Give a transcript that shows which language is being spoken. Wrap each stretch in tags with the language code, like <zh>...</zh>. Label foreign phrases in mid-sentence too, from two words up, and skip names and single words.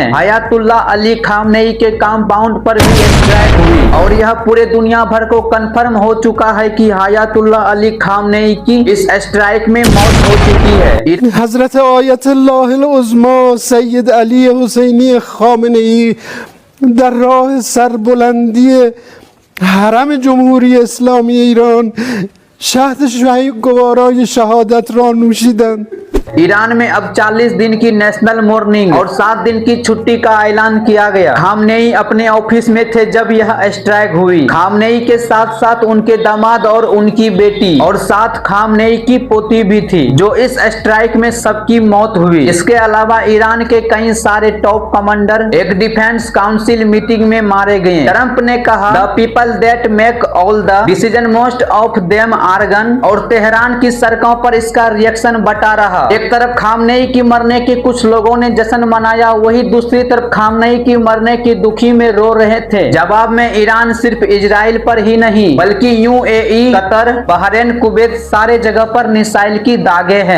<hi>अयातुल्ला अली खामनेई के कंपाउंड पर भी स्ट्राइक हुई और यह पूरे दुनिया भर को कन्फर्म हो चुका है कि अयातुल्ला अली खामनेई की इस स्ट्राइक में मौत हो चुकी है।</hi> <fa>हजरत आयतुल्लाह उज़्मा सैयद अली हुसैनी खामनेई در راه سربلندی حرم جمهوری اسلامی ایران شهد گوارای شهادت را نوشیدند.</fa> <hi>ईरान में अब 40 दिन की</hi> <en>national mourning</en> <hi>और 7 दिन की छुट्टी का ऐलान किया गया। खामनेई अपने ऑफिस में थे जब यह स्ट्राइक हुई। खामनेई के साथ साथ उनके दामाद और उनकी बेटी और साथ खामनेई की पोती भी थी, जो इस स्ट्राइक में सबकी मौत हुई। इसके अलावा ईरान के कई सारे</hi> <en>top commander</en> <hi>एक</hi> <en>defense council meeting</en> <hi>में मारे गए। ट्रंप ने कहा,</hi> <en>the people that make all the decision most of them are gone,</en> <hi>और तेहरान की सड़कों पर इसका रिएक्शन बटा रहा। एक तरफ खामनेई की मरने की कुछ लोगों ने जश्न मनाया, वही दूसरी तरफ खामनेई की मरने की दुखी में रो रहे थे। जवाब में ईरान सिर्फ इजराइल पर ही नहीं बल्कि यूएई, कतर, बहरीन, कुवैत सारे जगह पर मिसाइल की दागे हैं।</hi>